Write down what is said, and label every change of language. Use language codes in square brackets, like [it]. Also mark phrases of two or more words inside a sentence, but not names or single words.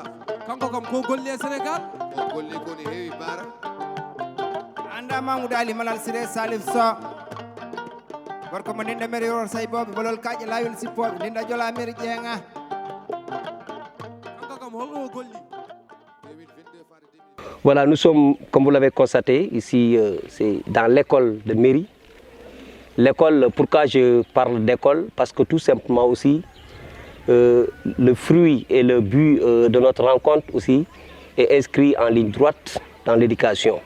[ff] kanko kam ko golle e Sénégal o golli ko ne heewi bara anda Mamadou Ali Malal Siré Salif so gorko mo ninda meri yor sayboɓe bolol kaaƴe laawol sippoɓe ninda jola meri ƴeenga kanko kam holno o golli. [fr] Voilà, nous sommes, comme vous l'avez constaté, ici, c'est dans l'école de mairie. L'école, pourquoi je parle d'école? Parce que tout simplement aussi, le fruit et le but de notre rencontre aussi est inscrit en ligne droite dans l'éducation.